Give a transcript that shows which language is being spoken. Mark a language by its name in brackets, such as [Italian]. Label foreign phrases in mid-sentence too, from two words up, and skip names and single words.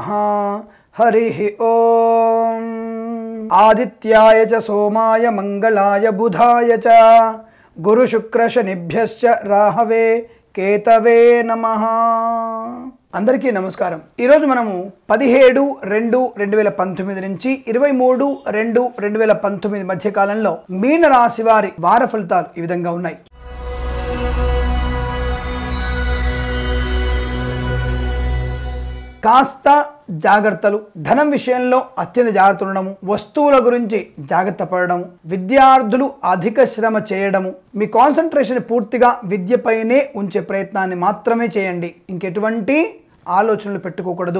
[Sanskrit] हरिः ओम। आदित्याय च सोमाय मंगलाय बुधाय च गुरु शुक्र शनिभ्यश्च राहवे కేతవే నమః। [Telugu] అందరికీ నమస్కారం। ఈ రోజు మనము 17/2/2019 నుంచి 23/2/2019 మధ్య కాలంలో మీన రాశి వారి వార ఫలితాలు ఈ విధంగా ఉన్నాయి। కాస్త జాగ్రత్తలు, ధనం విషయంలో అత్యంత జాగ్రత్త ఉండడము, వస్తువుల గురించి జాగ్రత్త పడడము, విద్యార్థులు అధిక శ్రమ చేయడము, మీ కాన్సంట్రేషన్ పూర్తిగా విద్యపైనే ఉంచే ప్రయత్నాన్ని మాత్రమే చేయండి, ఇంకెటువంటి ఆలోచనలు పెట్టుకోకూడదు।